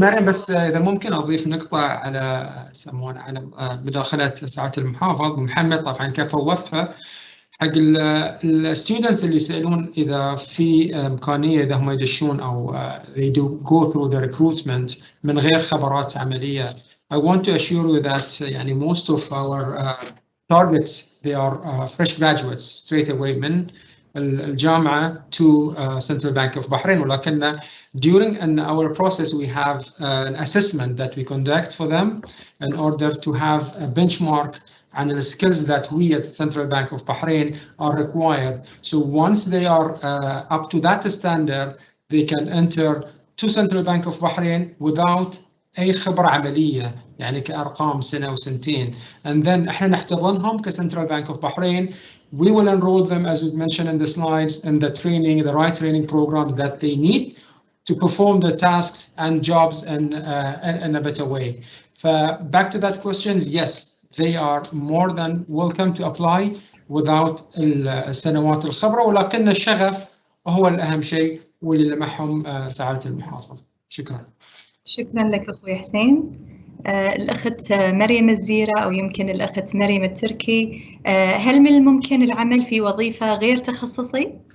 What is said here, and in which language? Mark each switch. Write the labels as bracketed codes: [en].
[ar] مريم، بس اذا ممكن اضيف نقطه على يسمونه على مداخله سعاده المحافظ محمد. طبعا كفى ووفى حق الستودنتس اللي يسالون اذا في امكانيه اذا هم يدشون او [en] they do go through the recruitment [ar] من غير خبرات عمليه. [en] I want to assure you that يعني most of our targets they are fresh graduates straight away [ar] من الجامعة [en] to Central Bank of Bahrain. ولكن during our process we have an assessment that we conduct for them in order to have a benchmark and the skills that we at Central Bank of Bahrain are required. So once they are up to that standard, they can enter to Central Bank of Bahrain without [ar] أي خبرة عملية، يعني كأرقام سنة وسنتين. [en] And then [ar] احنا نحتضنهم [en] كCentral Bank of Bahrain. We will enroll them, as we mentioned in the slides, in the training, the right training program that they need to perform the tasks and jobs in a better way. Back to that question, yes, they are more than welcome to apply without [ar] السنوات الخبرة، ولكن الشغف هو الأهم شيء واللي لمحهم سعادة المحافظ. شكرا. شكرا لك أخوي حسين. الأخت مريم الزيرة أو يمكن الأخت مريم التركي، هل من الممكن العمل في وظيفة غير تخصصي؟